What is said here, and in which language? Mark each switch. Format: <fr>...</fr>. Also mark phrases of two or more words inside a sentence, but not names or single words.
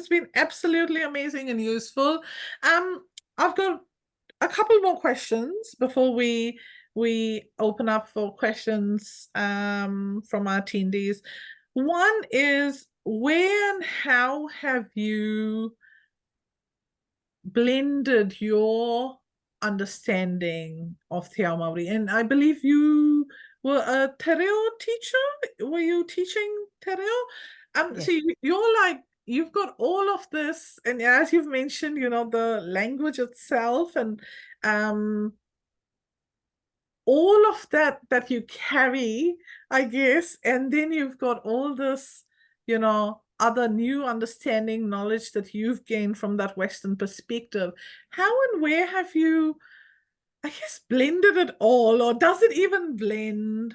<en>It's been absolutely amazing and useful. I've got a couple more questions before we open up for questions from our attendees. One is, where and how have you blended your understanding of</en> <mi>Te Ao Māori?</mi> <en>And I believe you were a</en> <mi>te reo</mi> <en>teacher. Were you teaching</en> <mi>te reo?</mi> <en>Yes. So you're like, you've got all of this, and as you've mentioned, the language itself, and all of that you carry, I guess, and then you've got all this, you know, other new understanding, knowledge that you've gained from that Western perspective, how and where have you, I guess, blended it all, or does it even blend?</en>